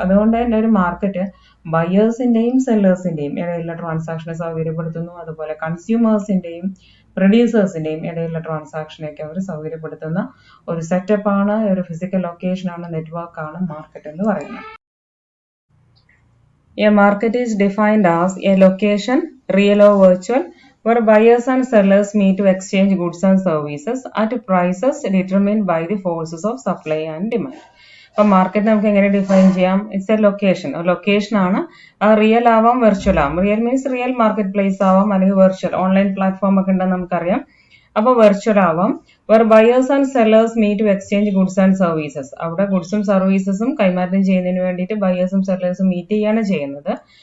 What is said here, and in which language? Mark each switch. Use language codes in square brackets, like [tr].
[ml] അതുകൊണ്ട് തന്നെ ഒരു മാർക്കറ്റ് ബയേഴ്സിന്റെയും സെല്ലേഴ്സിന്റെയും ഇടയിലുള്ള ട്രാൻസാക്ഷനെ സൗകര്യപ്പെടുത്തുന്നു. അതുപോലെ കൺസ്യൂമേഴ്സിന്റെയും പ്രൊഡ്യൂസേഴ്സിന്റെയും ഇടയിലുള്ള ട്രാൻസാക്ഷനെയൊക്കെ അവർ സൗകര്യപ്പെടുത്തുന്ന ഒരു സെറ്റപ്പാണ്, ഒരു ഫിസിക്കൽ ലൊക്കേഷനാണ്, നെറ്റ്വർക്കാണ് മാർക്കറ്റ് എന്ന് പറയുന്നത്. [en] A market is defined as a location, real or virtual, where buyers and sellers meet to exchange goods and services at prices determined by the forces of supply and demand. [ml] അപ്പോൾ market നമുക്ക് എങ്ങനെ define ചെയ്യാം? [en] it's a location, [ml] location ആണ്. Real ആവാം, virtual ആവാം. Real means real market place ആവാം, അല്ലെങ്കിൽ virtual online platform ഒക്കെ ഉണ്ടെന്ന് നമുക്കറിയാം. അപ്പോൾ വെർച്വൽ ആവാം. [en] where buyers and sellers meet to exchange goods and services, [ml] അവിടെ ഗുഡ്സും സർവീസസും കൈമാറ്റം ചെയ്യുന്നതിന് വേണ്ടിയിട്ട് ബയേഴ്സും സെല്ലേഴ്സും മീറ്റ് ചെയ്യാണ് ചെയ്യുന്നത്.